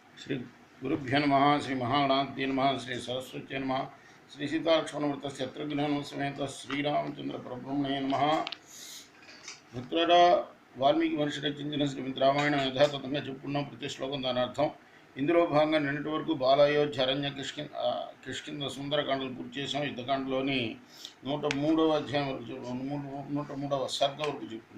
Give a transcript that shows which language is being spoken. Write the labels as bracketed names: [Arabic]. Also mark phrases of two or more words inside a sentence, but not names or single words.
[Sanskrit] श्री गुरुभ्यो नमः। श्री महागणाधिपतये नमः। श्री सरस्वत्यै नमः। श्री सीतालक्ष्मणवृत्त शत्रुघ्न समेत श्रीरामचंद्र परब्रह्मणे नमः। [Telugu] మిత్రుల వాల్మీకి మహర్షి రచించిన శ్రీమద్ రామాయణం యథాతథంగా చెప్పుకున్నాం. ప్రతి శ్లోకం దాని అర్థం. ఇందులో భాగంగా నిన్నటి వరకు బాలయోధ్య అరణ్య కిష్కింద సుందరకాండలు పూర్తి చేసాం. యుద్ధకాండలోని 103వ అధ్యాయం వరకు 103వ సర్గ వరకు చెప్పుకున్నాం.